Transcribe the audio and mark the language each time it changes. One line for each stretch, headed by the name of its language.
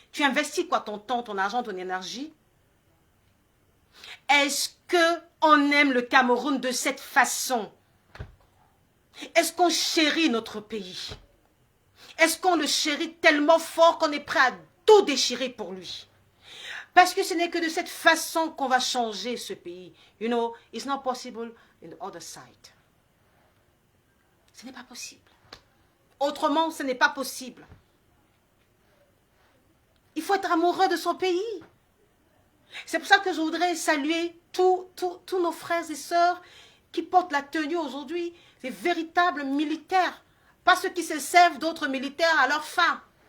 French: Tu investis quoi, ton temps, ton argent, ton énergie. Est-ce qu'on aime le Cameroun de cette façon? Est-ce qu'on chérit notre pays? Est-ce qu'on le chérit tellement fort qu'on est prêt à tout déchirer pour lui? Parce que ce n'est que de cette façon qu'on va changer ce pays.
English: You know, it's not possible in the other side.
French: Ce n'est pas possible. Autrement, ce n'est pas possible. Il faut être amoureux de son pays. C'est pour ça que je voudrais saluer tous nos frères et sœurs qui portent la tenue aujourd'hui, les véritables militaires, pas ceux qui se servent d'autres militaires à leur fin.